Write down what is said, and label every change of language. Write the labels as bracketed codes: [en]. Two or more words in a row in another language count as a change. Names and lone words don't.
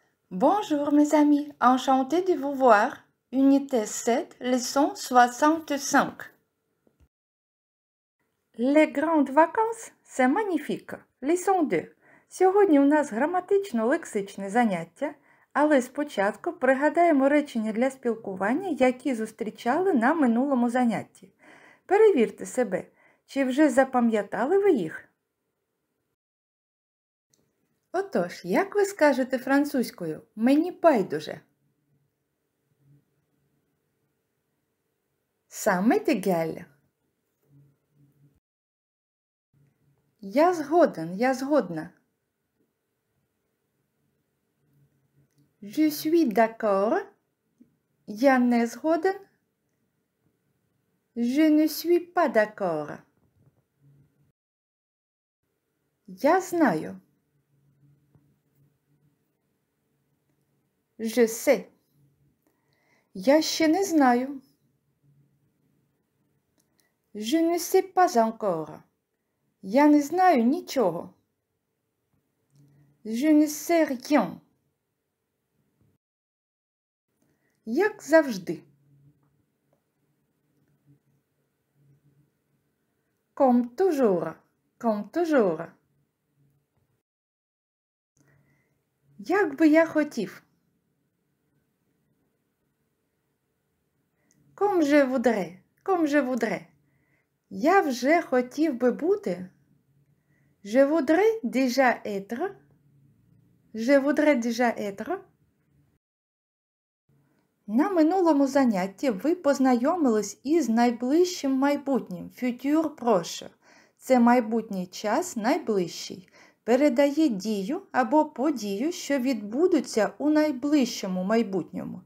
[fr] Bonjour mes amis, enchanté de vous voir. Unité 7, leçon 65. Les grandes vacances – c'est magnifique. Leçon 2. [uk] Сьогодні у нас граматично-лексичне заняття, але спочатку пригадаємо речення для спілкування, які зустрічали на минулому занятті. Перевірте себе, чи вже запам'ятали ви їх? Отож, як ви скажете французькою «мені байдуже»? [fr] Ça m'est égal. [uk] Я згоден, я згодна. [fr] Je suis d'accord. [uk] Я не згоден. [fr] Je ne suis pas d'accord. [uk] Я знаю. [fr] Je sais. [uk] Я ще не знаю. [fr] Je ne sais pas encore. [uk] Я не знаю нічого. [fr] Je ne sais rien. [uk] Як завжди. [fr] Comme toujours. Comme toujours. [uk] Як би я хотів. [fr] Comme je voudrais. Comme je voudrais. [uk] Я вже хотів би бути. [fr] Je voudrais déjà être. Je voudrais déjà être. [uk] На минулому занятті ви познайомились із найближчим майбутнім, [fr] futur proche. [uk] Це майбутній час найближчий. Передає дію або подію, що відбудуться у найближчому майбутньому.